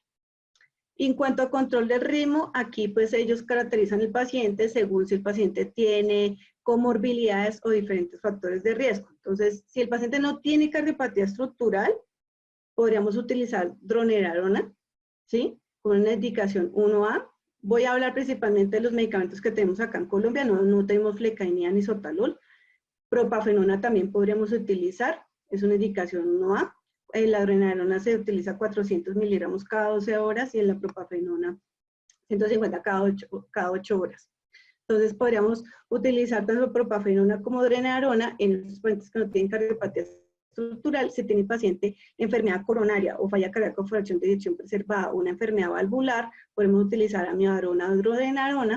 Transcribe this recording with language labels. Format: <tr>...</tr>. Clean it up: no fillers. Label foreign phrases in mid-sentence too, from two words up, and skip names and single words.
<es>En cuanto a control del ritmo, aquí pues ellos caracterizan el paciente según si el paciente tiene comorbilidades o diferentes factores de riesgo. Entonces, si el paciente no tiene cardiopatía estructural, podríamos utilizar dronedarona, ¿sí? Con una indicación 1A. Voy a hablar principalmente de los medicamentos que tenemos acá en Colombia, no tenemos flecainida ni sotalol. Propafenona también podríamos utilizar, es una indicación 1A. La dronedarona se utiliza 400 miligramos cada 12 horas y en la propafenona 150 cada 8 horas. Entonces podríamos utilizar tanto propafenona como dronedarona en los pacientes que no tienen cardiopatía estructural, si tiene paciente enfermedad coronaria o falla cardíaca con fracción de eyección preservada o una enfermedad valvular, podemos utilizar amiodarona o dronedarona.</es>